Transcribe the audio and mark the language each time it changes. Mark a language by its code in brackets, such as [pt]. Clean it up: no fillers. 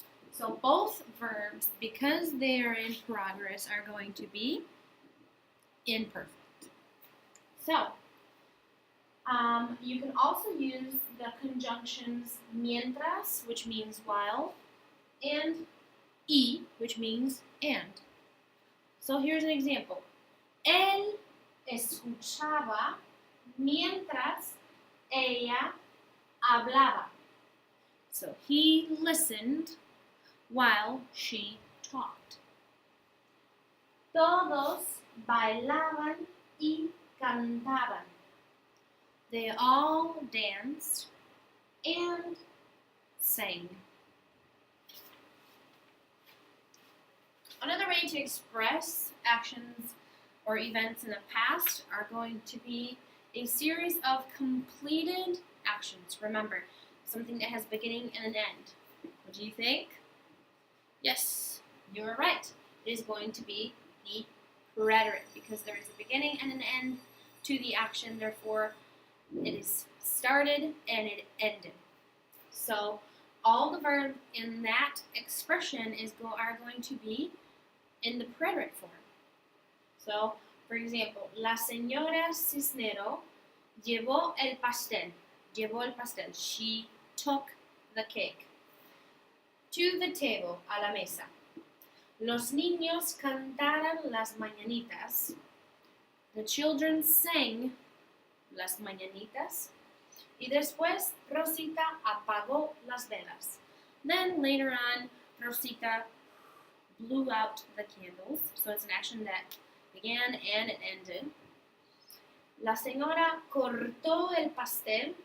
[en] So both verbs, because they are in progress, are going to be imperfect. So, you can also use the conjunctions mientras, which means while, and y, which means and. So here's an example. [es] Él escuchaba mientras ella hablaba. [en] So he listened while she talked. [es] Todos bailaban y cantaban. [en] They all danced and sang. Another way to express actions or events in the past are going to be a series of completed actions. Remember, something that has beginning and an end. What do you think? Yes, you're right. It is going to be the preterite because there is a beginning and an end to the action. Therefore, it is started and it ended. So all the verbs in that expression are going to be in the preterite form. So, for example, [es] la señora Cisnero llevó el pastel. Llevó el pastel. [en] She took the cake. To the table, [es] a la mesa. Los niños cantaron las mañanitas. [en] The children sang las mañanitas. [es] Y después Rosita apagó las velas. [en] Then later on, Rosita blew out the candles. So it's an action that began and it ended. [es] La señora cortó el pastel.